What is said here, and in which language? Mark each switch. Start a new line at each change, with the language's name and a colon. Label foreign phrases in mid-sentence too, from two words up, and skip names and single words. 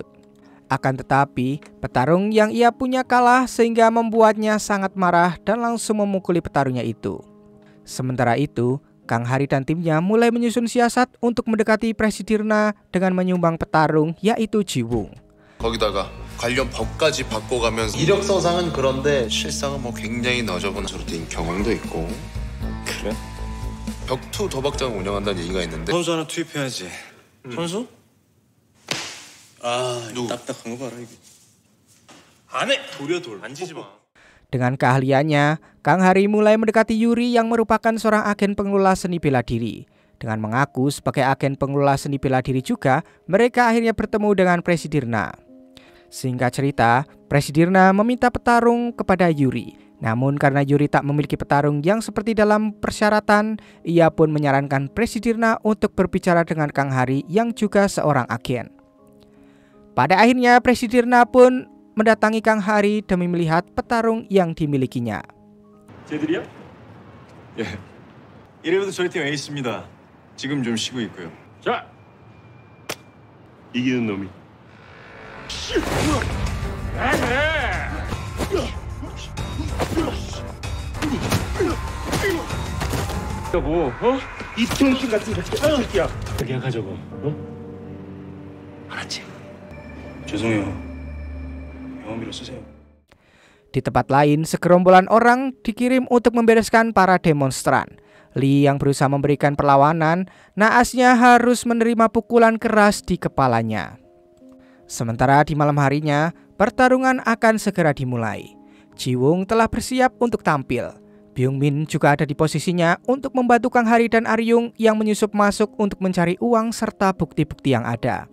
Indonesian: Akan tetapi, petarung yang ia punya kalah sehingga membuatnya sangat marah dan langsung memukuli petarungnya itu. Sementara itu, Kang Hari dan timnya mulai menyusun siasat untuk mendekati Presidirna dengan menyumbang petarung yaitu Jiwung.
Korean: 거기다가 관련 법까지 바꿔가면서 이력서상은 그런데 실상은 뭐 굉장히 너저분 소로 뛴 경험도 있고. 그래? 벽투 도박장 운영한다는 얘기가 있는데 선수 하나 투입해야지. 선수? 아, 누구? 딱딱한 거 봐라 이게. 안 해. 돌이야 돌. 만지지 마.
Indonesian: Dengan keahliannya, Kang Hari mulai mendekati Yuri yang merupakan seorang agen pengelola seni bela diri. Dengan mengaku sebagai agen pengelola seni bela diri juga, mereka akhirnya bertemu dengan Presidirna. Singkat cerita, Presidirna meminta petarung kepada Yuri. Namun karena Yuri tak memiliki petarung yang seperti dalam persyaratan, ia pun menyarankan Presidirna untuk berbicara dengan Kang Hari yang juga seorang agen. Pada akhirnya Presidirna pun mendatangi Kang Hari demi melihat petarung yang dimilikinya.
Korean: 쟤들이야? 예. 이래봬도 저희 팀 에이스입니다. 지금 좀 쉬고 있고요. 자, 이기는 놈이. 여보, 이 병신 같은 새끼야. 계약하자고, 알았지? 죄송해요. 영업비로 쓰세요.
Indonesian: Di tempat lain, segerombolan orang dikirim untuk membereskan para demonstran. Lee yang berusaha memberikan perlawanan, naasnya harus menerima pukulan keras di kepalanya. Sementara di malam harinya, pertarungan akan segera dimulai. Ji-woong telah bersiap untuk tampil. Byung-min juga ada di posisinya untuk membantu Kang Hari dan Aryung yang menyusup masuk untuk mencari uang serta bukti-bukti yang ada.